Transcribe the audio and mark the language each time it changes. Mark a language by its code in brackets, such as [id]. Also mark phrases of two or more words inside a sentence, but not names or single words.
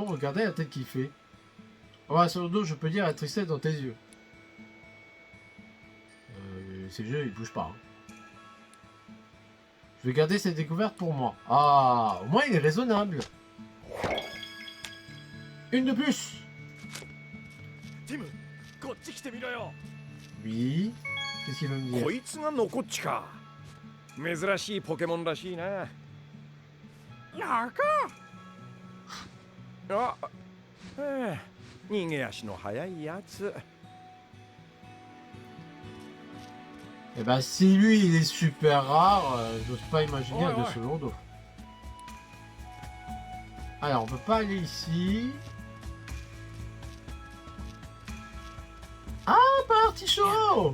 [fr] Regardez la tête qu'il fait. Oh, Asorodo, je peux dire la tristesse dans tes yeux. Ces jeux, ils bougent pas. Hein. Je vais garder cette découverte pour moi. Ah, au moins il est raisonnable. Une de plus. Tim, [ja] こっち来てみろよ。 [fr] Oui. Qu'est-ce qu'il veut me dire? [ja] こいつがノコッチか。珍しいポケモンらしいな。やか。あ、逃げ足の速いやつ。 [fr] Eh ben, si lui il est super rare, j'ose pas imaginer un de ce lourdeau. Alors, on peut pas aller ici. Ah, pas Artichaut!